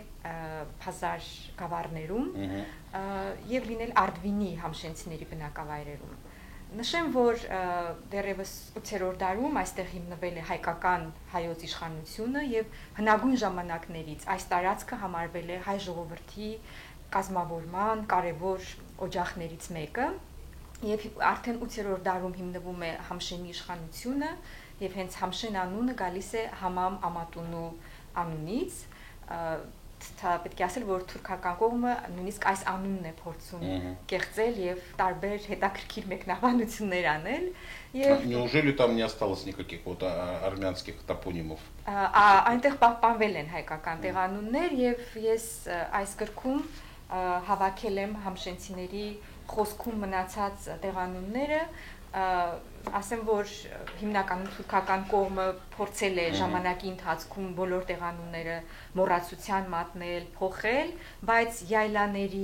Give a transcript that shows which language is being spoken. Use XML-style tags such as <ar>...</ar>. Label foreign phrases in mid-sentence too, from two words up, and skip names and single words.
<hy>Փազար գավառներում եւ լինել Արդվինի համշենցիների բնակավայրերում։ Նշեմ, որ դեռևս 8-րդ դարում այստեղ հիմնվել է հայկական հայոց իշխանությունը եւ հնագույն ժամանակներից այս տարածքը համարվել է հայ ժողովրդի կազմավորման կարևոր օջախներից մեկը եւ արդեն 8-րդ դարում հիմնվում է Համշենի իշխանությունը եւ հենց Համշեն անունը գալիս է Համամ Ամատունու անունից, պետք է ասել, որ թուրքական կողմը նույնիսկ այս անունն է փորձում կեղծել եւ տարբեր հետաքրքիր մեկնաբանություններ անել եւ</hy> <ru>Неужели там не осталось никаких вот армянских топонимов?</ru> <hy>Այնտեղ պահպանվել են հայկական տեղանուններ եւ ես այս գրքում հավաքել եմ համշենցիների խոսքում մնացած տեղանունները, ասեմ, որ հիմնականում թուրքական կողմը փորձել է ժամանակի ընթացքում բոլոր տեղանունները մոռացության մատնել, փոխել, բայց յայլաների,</hy>